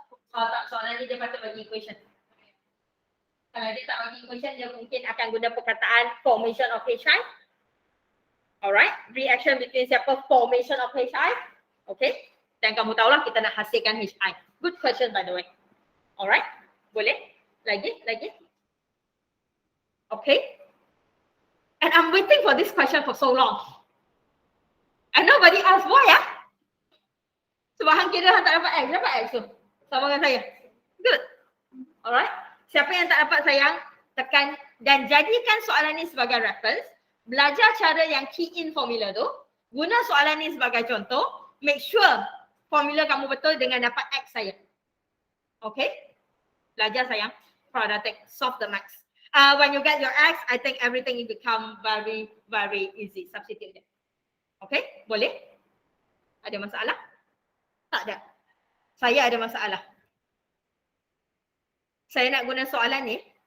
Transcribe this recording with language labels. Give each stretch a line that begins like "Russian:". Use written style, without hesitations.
Malay: Oh tak, soalan ni dia patut bagi equation. Kalau dia tak bagi equation, dia mungkin akan guna perkataan formation of H8.
English: Alright, reaction between
Malay: siapa?
English: Formation of H8.
Malay: Okay, dan kamu tahulah kita nak hasilkan H8.
English: Good question by the way. Alright,
Malay: boleh? Lagi?
English: Okay. And I'm waiting for this question for so long. And nobody asked why
Malay: ya? Sebab hang kira hang tak dapat X. Dapat X tu? Sama dengan saya.
English: Good. Alright.
Malay: Siapa yang tak dapat sayang, tekan dan jadikan soalan ni sebagai reference. Belajar cara yang key in formula tu. Guna soalan ni sebagai contoh. Make sure formula kamu betul dengan dapat X saya. Okay? Belajar sayang. Quadratic.
English: Solve the max. When you get your X, I think everything will become very, very easy. Substitute it.
Malay: Okay? Boleh? Ada masalah? Tak ada. Saya ada masalah. Saya nak guna soalan ni.